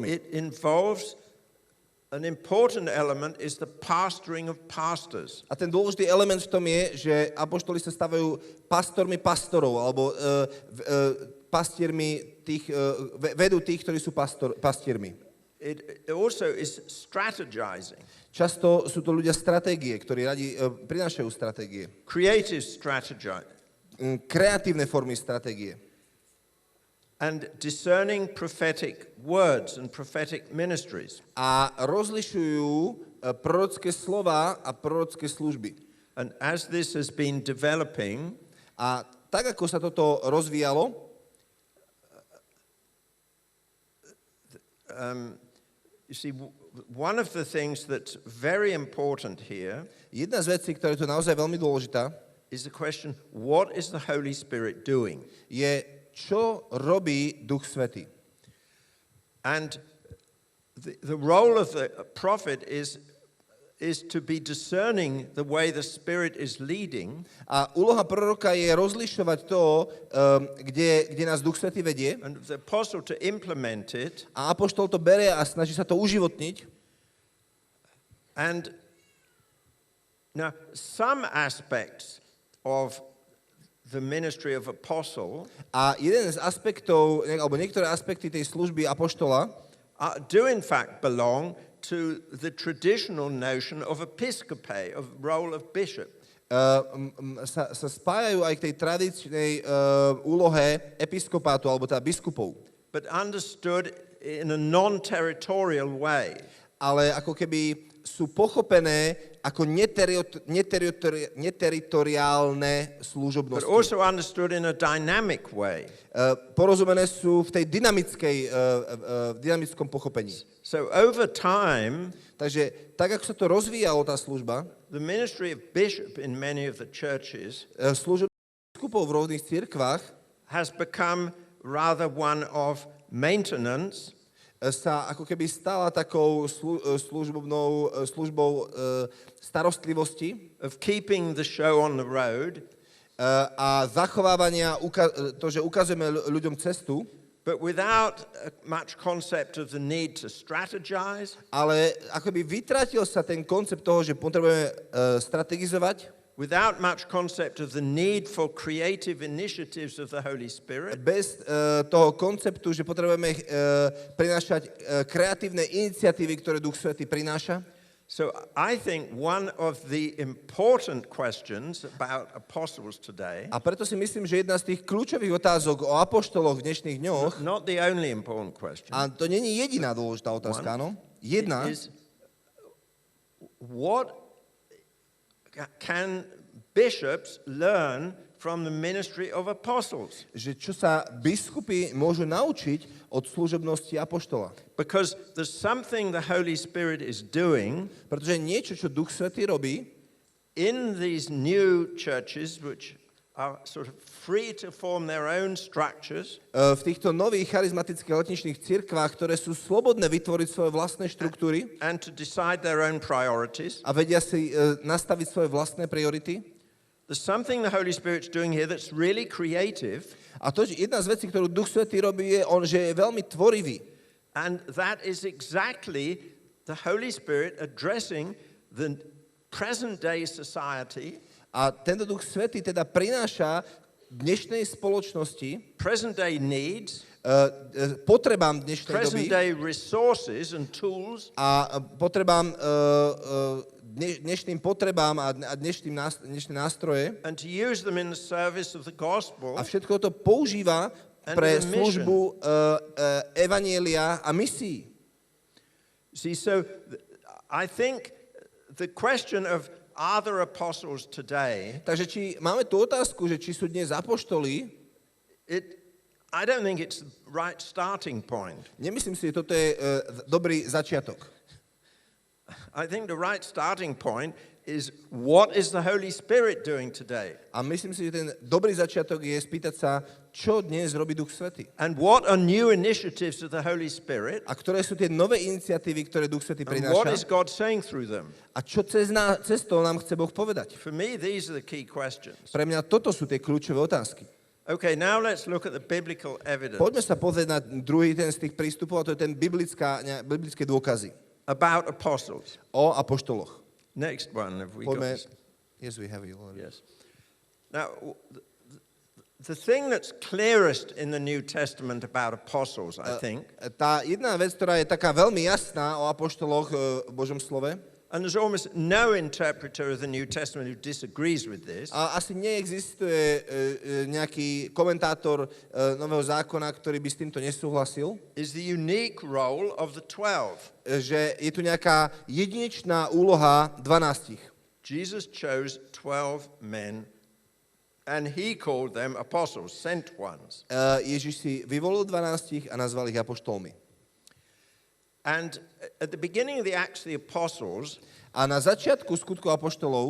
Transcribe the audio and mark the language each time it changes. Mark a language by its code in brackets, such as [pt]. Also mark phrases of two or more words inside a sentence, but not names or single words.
[en] It involves an important element is the pastoring of pastors. [sk] A ten dôležitý element v tom je, že apoštoli sa stavajú pastormi pastorov, alebo pastiermi tých, vedú tých, ktorí sú pastiermi. [en] It also is strategizing. [sk] Často sú to ľudia stratégie, ktorí radi prinášajú stratégie. [en] Creative strategizing. [sk] Kreatívne formy stratégie. [en] And discerning prophetic words and prophetic ministries. [sk] A rozlišujú prorocké slova a prorocké služby. [en] And as this has been developing, [sk] a tak ako sa toto rozvíjalo, [en] you see, one of the things that's very important here [sk] jedna z vecí, ktorá je tu naozaj veľmi dôležitá, [en] is the question, what is the Holy Spirit doing? [sk] Je, čo robí Duch Svätý. [en] And the role of the prophet is to be discerning the way the Spirit is leading. [sk] A úloha proroka je rozlišovať to, kde nás Duch Svätý vedie. [en] And the apostle to implement it. [sk] A apoštol to berie a snaží sa to uživotniť. [en] And now some aspects of the ministry of apostle [sk] a jeden z aspektov, alebo niektoré aspekty tej služby apoštola [en] do in fact belong to the traditional notion of episcopae, of role of bishop. [sk] Sa spájajú aj k tej tradičnej úlohe episkopátu, alebo teda biskupov. [en] But understood in a non-territorial way. [sk] Ale ako keby sú pochopené ako neteritoriálne služobnosti. [en] But also understood in a dynamic way. [sk] Porozumené sú v tej dynamickom pochopení. [en] So over time, [sk] takže tak ako sa to rozvíjalo tá služba, [en] the ministry of bishop in many of the churches [sk] služba biskupov v rôznych cirkvách [en] has become rather one of maintenance, [sk] sa ako keby stala takou službou starostlivosti, [en] of keeping the show on the road, [sk] a zachovávania to, že ukazujeme ľuďom cestu, [en] but without much concept of the need to strategize, [sk] ale akoby vytratil sa ten koncept toho, že potrebujeme strategizovať, [en] without much concept of the need for creative initiatives of the Holy Spirit, [sk] bez toho konceptu, že potrebujeme prinášať kreatívne iniciatívy, ktoré Duch Svätý prináša. [en] So I think one of the important questions about apostles today, [sk] A preto si myslím, že jedna z tých kľúčových otázok o apoštoloch v dnešných dňoch, [en] not the only important question, [sk] a to není jediná dôležitá otázka, áno? Jedna, [en] is what can bishops learn from the ministry of apostles? [sk] že čo sa biskupy môžu naučiť od služobnosti apoštola. [en] Because there's something the Holy Spirit is doing [sk] Pretože niečo, čo Duch Svätý robí [en] in these new churches, which are sort of free to form their own structures, [sk] v týchto nových charizmatických letničných cirkvách, ktoré sú slobodné vytvoriť svoje vlastné štruktúry [en] and to decide their own priorities. [sk] a vedia si nastaviť svoje vlastné priority. [en] There's something the Holy Spirit's doing here that's really creative, [sk] A to, že jedna z vecí, ktorú Duch Svätý robí, je, že je veľmi tvorivý. [en] and that is exactly the Holy Spirit addressing the present-day society, [sk] A tento Duch Svätý teda prináša dnešnej spoločnosti, [en] present-day needs, [sk] potrebám dnešnej doby [en] present-day resources and tools, [sk] a potrebám, dnešným potrebám a dnešné nástroje [en] and to use them in the service of the gospel [sk] a všetko to používa pre službu evanjelia a misií. [en] See, so I think the question of are there apostles today, [sk] Takže či máme tú otázku, že či sú dnes apoštoli, [en] I don't think it's the right starting point. [sk] nemyslím si, že toto je dobrý začiatok. [en] I think the right starting point is what is the Holy Spirit doing today? [sk] A myslím si, že ten dobrý začiatok je spýtať sa, čo dnes robí Duch Svätý. [en] And what are new initiatives of the Holy Spirit? [sk] A ktoré sú tie nové iniciatívy, ktoré Duch Svätý [en] And what is [sk] prináša? [en] God saying through them? [sk] A čo cez to nám chce Boh povedať? [en] For me, these are the key questions. [sk] Pre mňa toto sú tie kľúčové otázky. [en] Okay, now let's look at the biblical evidence [sk] Poďme sa pozrieť na druhý ten z tých prístupov, a to je ten biblické dôkazy [en] about apostles. [sk] o apoštoloch. [en] Next one, have we got [sk] Poďme. [en] this? Yes, we have you already. Yes. Now, the thing that's clearest in the New Testament about apostles, I think, [sk] Tá jedna vec, ktorá je taká veľmi jasná o apoštoloch v Božom slove, [en] and there's almost no interpreter of the New Testament who disagrees with this, [sk] a asi neexistuje nejaký komentátor Nového zákona, ktorý by s týmto nesúhlasil, [en] is the unique role of the 12. [sk] že je tu nejaká jedinečná úloha 12. [en] Jesus chose 12 men, and he called them apostles, sent ones. [sk] Ježiš si vyvolil 12 a nazval ich apoštolmi. [en] And at the beginning of the Acts of the Apostles, [sk] A na začiatku skutkov apoštolov,